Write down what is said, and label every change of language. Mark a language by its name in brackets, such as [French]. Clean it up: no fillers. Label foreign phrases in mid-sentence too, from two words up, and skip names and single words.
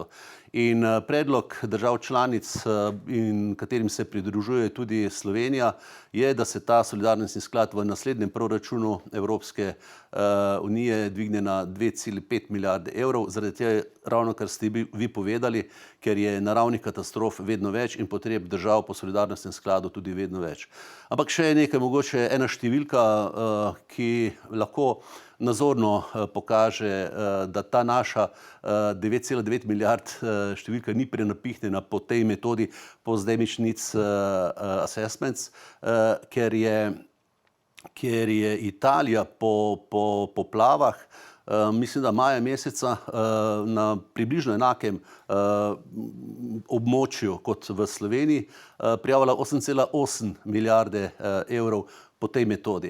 [Slovenian] In predlog držav članic, in katerim se pridružuje tudi Slovenija, je, da se ta solidarnostni sklad v naslednjem proračunu Evropske unije dvigne na 2,5 milijarde evrov, zaradi tega ravno kar ste vi povedali, ker je naravnih katastrof vedno več in potreb držav po solidarnostnem skladu tudi vedno več. Ampak še nekaj, mogoče ena številka, ki lahko nazorno pokaže, da ta naša 9,9 milijard številka ni prenapihnjena po tej metodi [English] post-damage needs assessments, [Slovenian] ker je Italija po poplavah, mislim, da maja meseca, na približno enakem območju kot v Sloveniji, prijavila 8,8 milijarde evrov po tej metodi.